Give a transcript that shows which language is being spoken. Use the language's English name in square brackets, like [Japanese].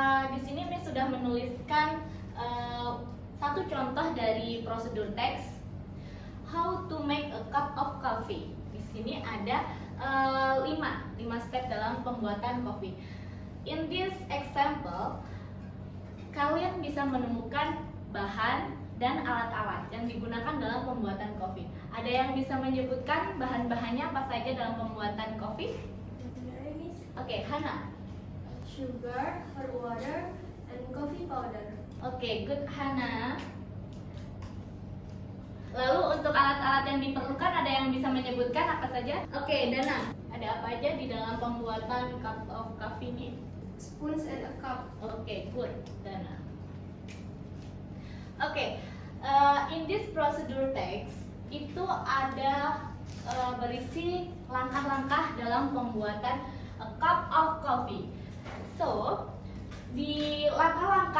[Indonesian] Di sini Miss sudah menuliskan satu contoh dari prosedur teks. [English] How to make a cup of coffee. [Indonesian] Di sini ada 5 step dalam pembuatan kopi. [English] In this example, [Indonesian] kalian bisa menemukan bahan dan alat-alat yang digunakan dalam pembuatan kopi. Ada yang bisa menyebutkan bahan-bahannya apa saja dalam pembuatan kopi? Saya, Miss. Oke, Hana. [English] Sugar, hot water, and coffee powder. Oke, good Hana. [Indonesian] Lalu untuk alat-alat yang diperlukan ada yang bisa menyebutkan apa saja? Oke, Dana. Ada apa aja di dalam pembuatan cup of coffee ini? [English] Spoons and a cup. Oke, good Dana. Oke, in this procedure text [Indonesian] itu ada berisi langkah-langkah dalam pembuatan [English] a cup of coffee. So, [Indonesian] di langkah-langkah